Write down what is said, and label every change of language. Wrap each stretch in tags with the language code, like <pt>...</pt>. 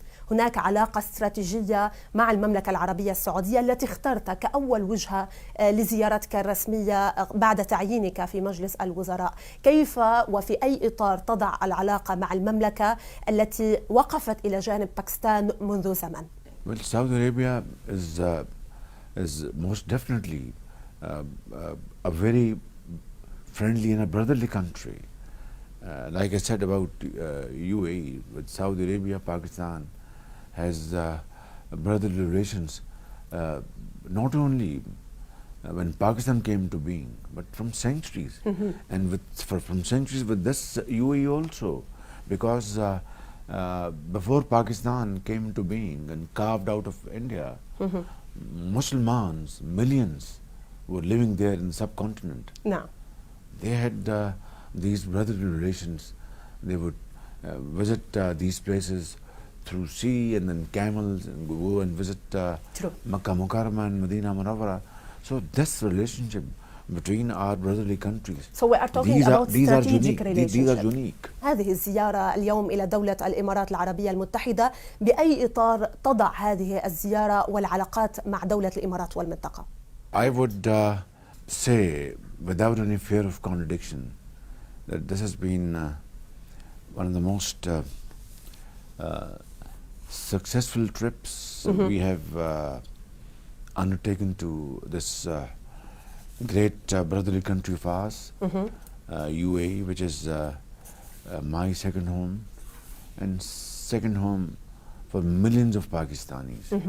<ar>هناك علاقة استراتيجية مع المملكة العربية السعودية التي اخترت كأول وجهة لزيارتك الرسمية بعد تعيينك في مجلس الوزراء. كيف وفي أي إطار تضع العلاقة مع المملكة التي وقفت إلى جانب باكستان منذ زمن؟</ar> <en>Well, Saudi Arabia is most definitely a very friendly and a brotherly country. Like I said about UAE, with Saudi Arabia, Pakistan has brotherly relations, not only when Pakistan came to being, but from centuries, and from centuries with this UAE also, because before Pakistan came to being and carved out of India, Muslims, millions, were living there in the subcontinent. No. They had these brotherly relations. They would visit these places through sea and then camels, and go and visit Makkah Mukarramah and Medina Munawwara. So this relationship between our brotherly countries. So we are talking about strategic relationship. These are unique.</en> <ar>هذه الزيارة اليوم إلى دولة الإمارات العربية المتحدة، بأي إطار تضع هذه الزيارة والعلاقات مع دولة الإمارات والمنطقة؟</ar> <en>I would say, without any fear of contradiction, that this has been one of the most successful trips we have undertaken to this great brotherly country of ours, UAE, which is my second home and second home for millions of Pakistanis.</en>